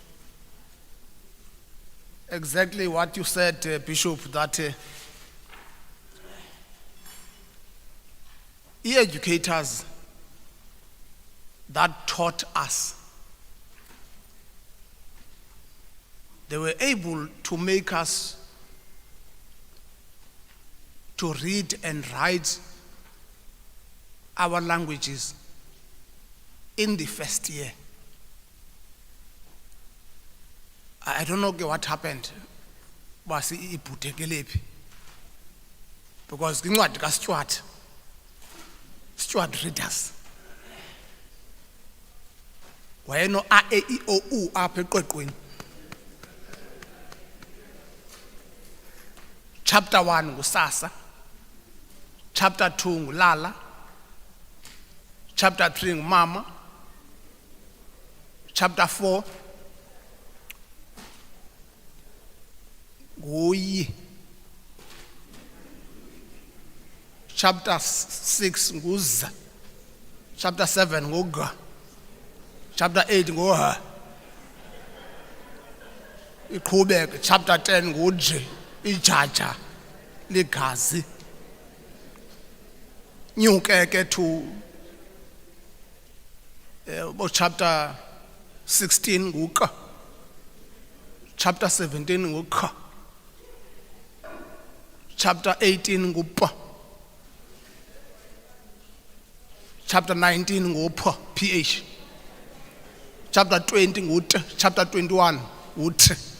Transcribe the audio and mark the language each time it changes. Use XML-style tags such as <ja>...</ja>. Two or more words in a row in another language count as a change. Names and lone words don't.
<en>Exactly what you said, Bishop, that educators that taught us, they were able to make us to read and write our languages in the first year. I don't know what happened.</en> <xh>basi ibhuthekelephi, because incwadi kaStuart, Stuart readers wayeno a e I o u apha eqweqweni. Chapter 1 ngusasa, chapter 2 ngulala, chapter 3 ngumama, chapter 4 nguyi, chapter 6 nguza, chapter 7 nguga, chapter 8 nguha, iqhubeke, chapter 10 nguji, ijaja ligazi, nyuke ke to chapter 16 nguka, chapter 17 nguka, chapter 18 ngupa, chapter 19 ngupa, ph, chapter 20 ngut, chapter 21 ngut.</xh>